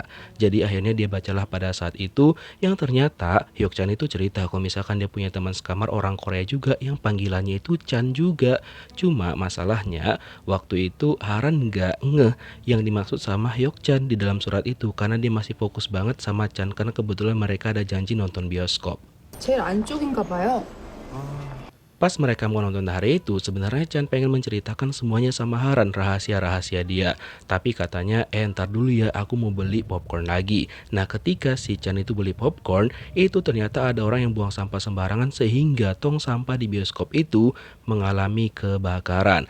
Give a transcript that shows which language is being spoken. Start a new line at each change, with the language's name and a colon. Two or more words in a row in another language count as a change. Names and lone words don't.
Indonesian: Jadi akhirnya dia bacalah pada saat itu yang ternyata Hyuk Chan itu cerita kalau misalkan dia punya teman sekamar orang Korea juga yang panggilannya itu Chan juga. Cuma masalahnya waktu itu Haran nggak ngeh yang dimaksud sama Hyuk Chan di dalam surat itu karena dia masih fokus banget sama Chan karena kebetulan mereka ada janji nonton bioskop.
Korean: 제일 안쪽인가 봐요.
Indonesian: Pas mereka mau nonton hari itu, sebenarnya Chan pengen menceritakan semuanya sama Haran, rahasia-rahasia dia. Tapi katanya, ntar dulu ya aku mau beli popcorn lagi. Nah ketika si Chan itu beli popcorn, itu ternyata ada orang yang buang sampah sembarangan sehingga tong sampah di bioskop itu mengalami kebakaran.